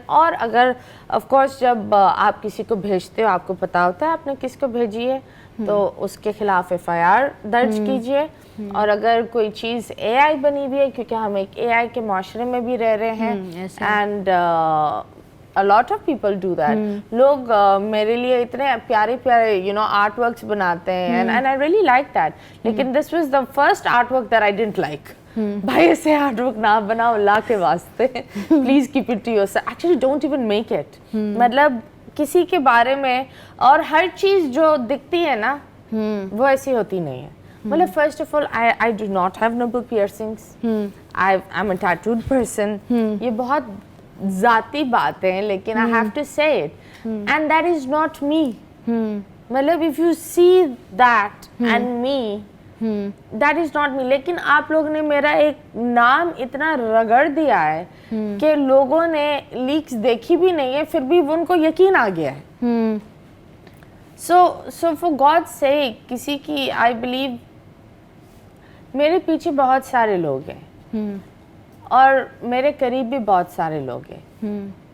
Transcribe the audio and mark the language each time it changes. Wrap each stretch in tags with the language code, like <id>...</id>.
<ur>اور اگر of course جب آپ کسی کو بھیجتے ہو آپ کو پتا ہوتا ہے آپ نے کس کو بھیجی ہے, تو اس کے خلاف FIR درج کیجئے. اور اگر کوئی چیز AI بنی ہوئی ہے, کیونکہ ہم ایک AI کے معاشرے میں بھی رہ رہے ہیں, and</ur> <en>a lot of people do that.</en> <ur>لوگ میرے لیے اتنے پیارے پیارے آرٹ ورکس بناتے ہیں,</ur> <en>and I really like that. لیکن this was the first artwork that I didn't like.</en> <ur>بھائی ایسے آرٹ ورک نہ بناؤ اللہ کے واسطے, please</ur> <en>keep it to yourself. Actually don't even make it.</en> <ur>مطلب کسی کے بارے میں, اور ہر چیز جو دکھتی ہے نا وہ ایسی ہوتی نہیں ہے.</ur> <en>مطلب first of all I do not have nipple piercings. I'm a tattooed person.</en> <ur>یہ بہت ذاتی باتیں ہیں, لیکن</ur> <en>I have to say it. And that is not me. مطلب if you see that and me, that is not me.</en> <ur>لیکن آپ لوگ نے میرا ایک نام اتنا رگڑ دیا ہے کہ لوگوں نے لیکس دیکھی بھی نہیں ہے, پھر بھی ان کو یقین آ گیا ہے.</ur> <en>So for God's sake,</en> <ur>کسی کی</ur> <en>I believe</en> <ur>میرے پیچھے بہت سارے لوگ ہیں, اور میرے قریب بھی بہت سارے لوگ ہیں.</ur>